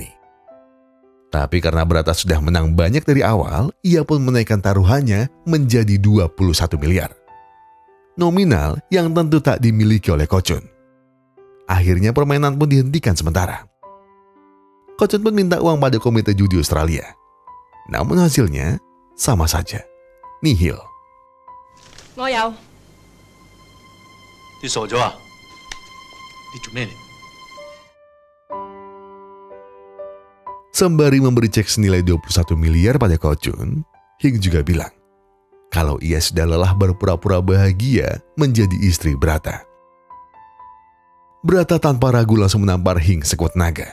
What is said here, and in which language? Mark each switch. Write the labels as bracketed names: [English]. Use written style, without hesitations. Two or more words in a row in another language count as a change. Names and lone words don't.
[Indonesian] Tapi karena Brata sudah menang banyak dari awal, ia pun menaikkan taruhannya menjadi 21 miliar. Nominal yang tentu tak dimiliki oleh Ko-chun. Akhirnya permainan pun dihentikan sementara. Ko-chun pun minta uang pada komite judi Australia. Namun hasilnya sama saja, nihil. [Cantonese] 我有你傻咗啊？你做咩嚟？ [Indonesian] Sembari memberi cek senilai 21 miliar pada Ko-chun, Hing juga bilang kalau ia sudah lelah berpura-pura bahagia menjadi istri Brata. Brata tanpa ragu langsung menampar Hing sekuat naga.